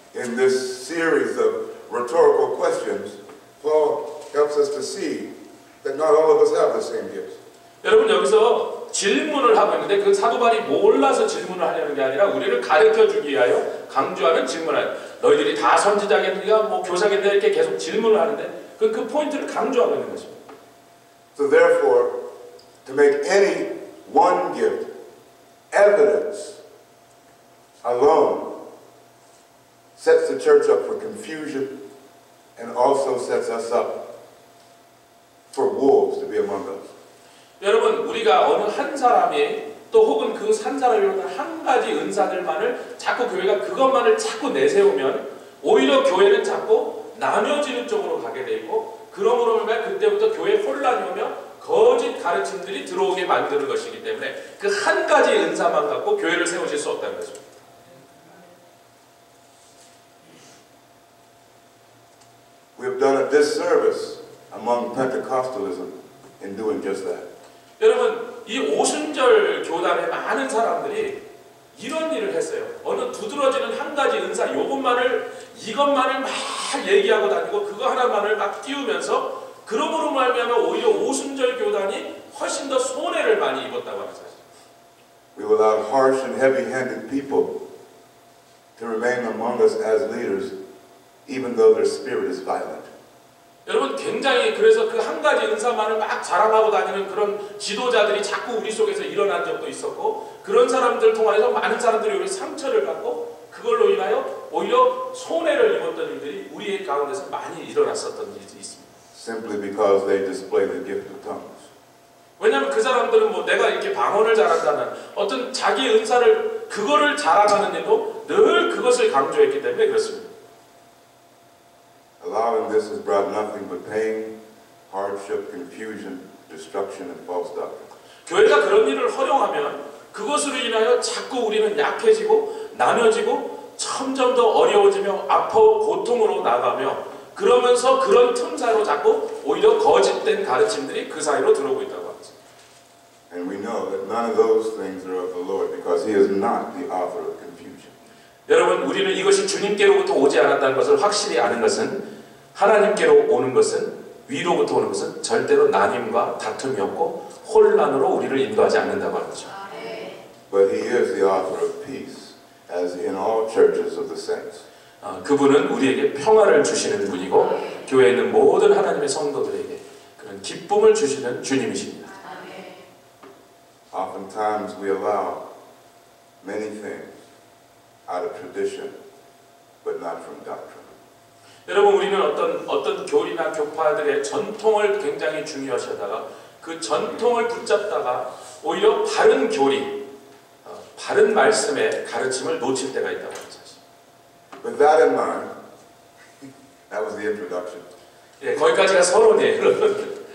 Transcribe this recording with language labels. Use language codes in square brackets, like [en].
[en] In this series of rhetorical questions, Paul helps us to see that not all of us have the same gifts. [ko] 여러분 여기서 질문을 하고 있는데 그 사도 바울이 몰라서 질문을 하려는 게 아니라 우리를 가르쳐주기 위하여 강조하는 질문을 너희들이 다 선지자겠느냐 뭐 교사겠느냐 이렇게 계속 질문을 하는데 그 포인트를 강조하고 있는 것입니다. [en] So therefore, to make any one gift evidence alone sets the church up for confusion and also sets us up for wolves to be among us. [ko] 여러분 우리가 어느 한 사람이 또 혹은 그 한 사람이 한 가지 은사들만을 자꾸 교회가 그것만을 자꾸 내세우면 오히려 교회는 자꾸 나뉘어지는 쪽으로 가게 돼 있고 그러므로 말면 그때부터 교회에 혼란이 오며 거짓 가르침들이 들어오게 만드는 것이기 때문에 그 한 가지 은사만 갖고 교회를 세우실 수 없다는 것입니다. [en] We have done a disservice among Pentecostalism in doing just that. [ko] 여러분 이 오순절 교단의 많은 사람들이 이런 일을 했어요. 어느 두드러지는 한 가지 은사 이것만을 막 얘기하고 다니고 그거 하나만을 막 띄우면서 그러므로 말미암아 오히려 오순절 교단이 훨씬 더 손해를 많이 입었다고 하는 사실. [en] We allowed harsh and heavy-handed people to remain among us as leaders, even though their spirit is violent. [ko] 여러분 굉장히 그래서 그 한 가지 은사만을 막 자랑하고 다니는 그런 지도자들이 자꾸 우리 속에서 일어난 적도 있었고 그런 사람들 통해서 많은 사람들이 우리 상처를 받고 그걸로 인하여 오히려 손해를 입었던 일들이 우리의 가운데서 많이 일어났었던 일이 있습니다. [en] Simply because they display the gift of tongues. [ko] 왜냐하면 그 사람들은 뭐 내가 이렇게 방언을 잘한다는 어떤 자기 은사를 그거를 자랑하는 일도 늘 그것을 강조했기 때문에 그렇습니다. [en] Allowing this has brought nothing but pain, hardship, confusion, destruction, and false doctrine. [ko] 교회가 그런 일을 허용하면 그것으로 인하여 자꾸 우리는 약해지고 나눠지고 점점 더 어려워지며 아파오 고통으로 나가며 그러면서 그런 틈사이로 자꾸 오히려 거짓된 가르침들이 그 사이로 들어오고 있다고 합니다. [en] And we know that none of those things are of the Lord because He is not the author of confusion. [ko] 여러분 우리는 이것이 주님께로부터 오지 않았다는 것을 확실히 아는 것은 하나님께로 오는 것은 위로부터 오는 것은 절대로 나님과 다툼이 없고 혼란으로 우리를 인도하지 않는다고 하는 거죠. [en] But He is the author of peace, as in all churches of the saints. [ko] 그분은 우리에게 평화를 주시는 분이고 교회에 있는 모든 하나님의 성도들에게 그런 기쁨을 주시는 주님이십니다. [en] Oftentimes we allow many things out of tradition, but not from doctrine. [ko] 여러분 우리는 어떤 교리나 교파들의 전통을 굉장히 중요시하다가 그 전통을 붙잡다가 오히려 바른 교리, 바른 말씀의 가르침을 놓칠 때가 있다고 하는 사실. [en] With that in mind, that was the introduction. [ko] 예, 거기까지가 서론이에요.